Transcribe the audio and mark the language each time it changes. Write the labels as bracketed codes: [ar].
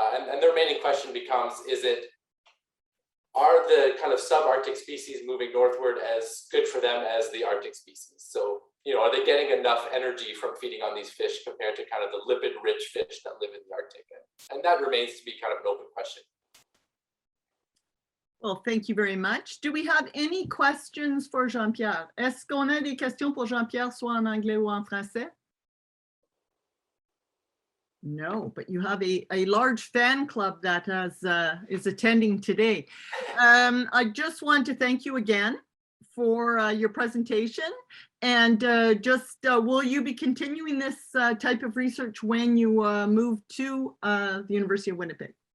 [en] And the remaining question becomes, are the kind of subarctic species moving northward as good for them as the Arctic species? So, you know, are they getting enough energy from feeding on these fish compared to kind of the lipid-rich fish that live in the Arctic? And that remains to be kind of an open question. Well, thank you very much. Do we have any questions for Jean-Pierre? [fr] Est-ce qu'on a des questions pour Jean-Pierre, soit en anglais ou en français? [en] No, but you have a large fan club that is attending today. I just want to thank you again for your presentation. And will you be continuing this type of research when you move to the University of Winnipeg?